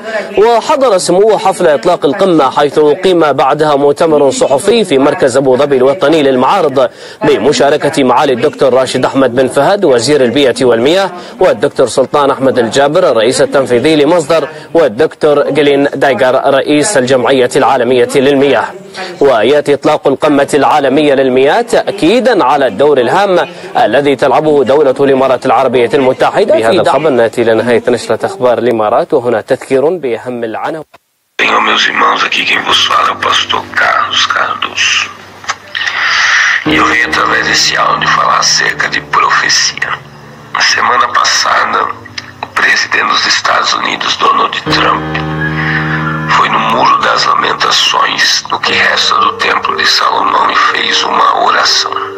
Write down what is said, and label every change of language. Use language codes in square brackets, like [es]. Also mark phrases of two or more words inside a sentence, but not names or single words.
[ar] وحضر سموه حفل إطلاق القمة حيث أقيم بعدها مؤتمر صحفي في مركز أبو ظبي الوطني للمعارض بمشاركة معالي الدكتور راشد أحمد بن فهد وزير البيئة والمياه والدكتور سلطان أحمد الجابر الرئيس التنفيذي لمصدر والدكتور جلين دايجر رئيس الجمعية العالمية للمياه. ويأتي إطلاق القمة العالمية للمياه تأكيدا على الدور الهام الذي تلعبه دولة الإمارات العربية المتحدة. بهذا الخبر نأتي لنهاية نشرة أخبار الإمارات وهنا تذكير بأهم العناوين. [pt] Tenho meus irmãos aqui, quem vos fala é o pastor Carlos Cardoso. E eu venho através desse áudio falar acerca de profecia. Na semana passada, o presidente dos Estados Unidos, Donald Trump, foi no Muro das Lamentações, no que resta do Templo de Salomão, e fez uma oração.